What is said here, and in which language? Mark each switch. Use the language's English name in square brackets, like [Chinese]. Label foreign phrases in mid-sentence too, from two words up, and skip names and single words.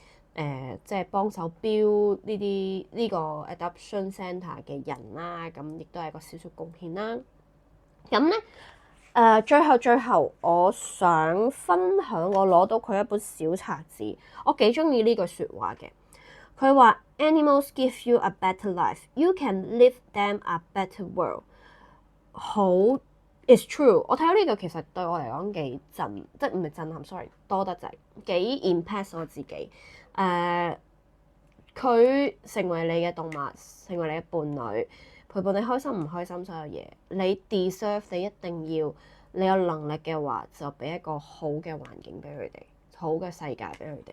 [Cantonese] 即係幫手標呢個 [English] adoption centre [Cantonese] 嘅人啦，咁亦都係個少少貢獻啦。咁咧最後我想分享我攞到佢一本小冊子，我幾中意呢句説話嘅。佢話 [English] Animals give you a better life, you can live them a better world。好 ，it's true。 [Cantonese] 我睇到呢個其實對我嚟講幾即係唔係震撼 ，sorry， 多得滯，幾 impact 我自己。佢成為你嘅動物，成為你嘅伴侶，陪伴你開心唔開心所有嘢，你 deserve， 你一定要，你有能力嘅話就俾一個好嘅環境俾佢哋，好嘅世界俾佢哋。